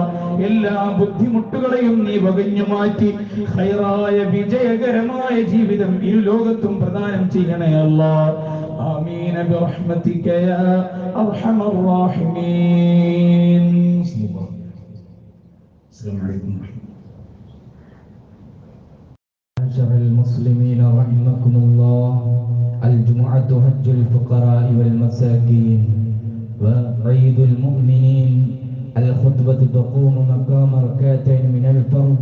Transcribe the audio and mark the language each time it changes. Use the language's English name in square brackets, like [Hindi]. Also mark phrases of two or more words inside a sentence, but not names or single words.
[Malayalam] എല്ലാ ബുദ്ധിമുട്ടുകളെയും നീ വകഞ്ഞു മാറ്റി ഖൈറായ വിജയകരമായ ജീവിതം ഇരു ലോകത്തും പ്രദാനം ചെയ്യണേ അല്ലാഹ്. [Arabic] آمين برحمتك يا أرحم الراحمين. السلام عليكم. المسلمين رحمكم الله. الجمعة حج الفقراء والمساكين وعيد المؤمنين. الخطبة تقوم مقام ركعتين من الفرض.